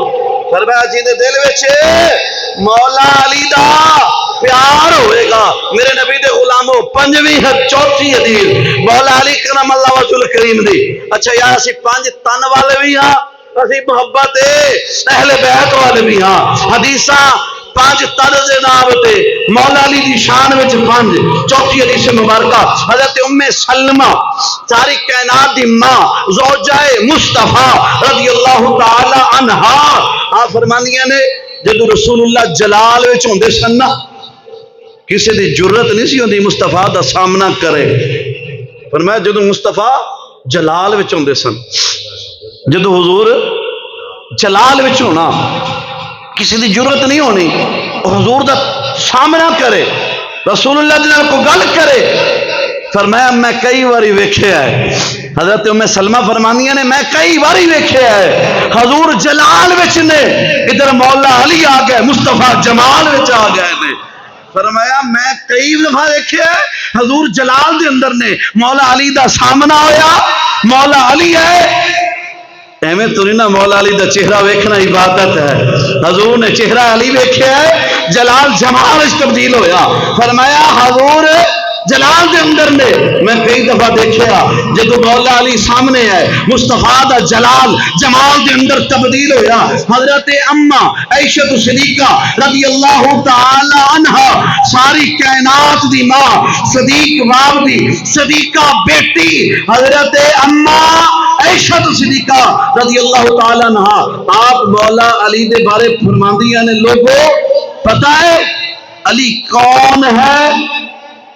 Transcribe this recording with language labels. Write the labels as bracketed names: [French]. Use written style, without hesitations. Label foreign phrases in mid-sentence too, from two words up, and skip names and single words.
[Punjabi] فرمایا جن دل وچ مولا علی دا پیار ہوئے گا. میرے نبی دے غلاموں پنجویں چوتھی حدیث مولا علی [Arabic] کرم اللہ وجہ الکریم [Punjabi] دی. اچھا یار اسی پانچ تن والے بھی ہاں، اسی محبت اہل بیت والے بھی ہاں. حدیثاں پانچ طرز نام تے مولا علی دی شان وچ پانچ. چوتھی حدیث مبارکہ حضرت ام سلمہ ساری کائنات دی ماں زوجہ مصطفیٰ [Arabic] رضی اللہ تعالی عنہا [Punjabi] آپ فرماندیاں نے جدو رسول اللہ جلال وچ ہوندے سن نا کسی دی جرت نہیں سی ہوندی مصطفیٰ دا سامنا کرے. فرمایا جدو مصطفیٰ جلال وچ ہوندے سن، جدو حضور جلال وچ ہونا کسی دی جرت نہیں ہونی حضور دا سامنا کرے، رسول اللہ دے نال کوئی گل کرے. فرمایا میں کئی باری ویکھیا ہے. حضرت ام سلمہ فرمانیاں نے میں کئی باری ویکھیا ہے حضور جلال وچ نے، ادھر مولا علی آ گئے مصطفیٰ جمال وچ آ گئے نے. فرمایا میں کئی دفعہ دیکھے حضور جلال دے اندر نے مولا علی دا سامنا ہویا، مولا علی ہے. ایویں تو نہیں نا مولا علی دا چہرہ ویکھنا عبادت ہے. حضور نے چہرہ علی ویکھیا ہے، جلال جمال وچ تبدیل ہویا. فرمایا حضور جلال دے اندر نے میں کئی دفعہ دیکھیا جدو مولا علی سامنے ہے مصطفیٰ دا جلال جمال دے اندر تبدیل ہویا. حضرت اما عائشہ صدیقہ [Arabic] رضی اللہ تعالی عنہا [Punjabi] ساری کائنات دی ماں صدیق باپ دی صدیقہ بیٹی حضرت اما عائشہ صدیقہ [Arabic] رضی اللہ تعالی عنہا [Punjabi] آپ مولا علی دے بارے فرماندیاں نے لوگوں پتہ ہے علی کون ہے؟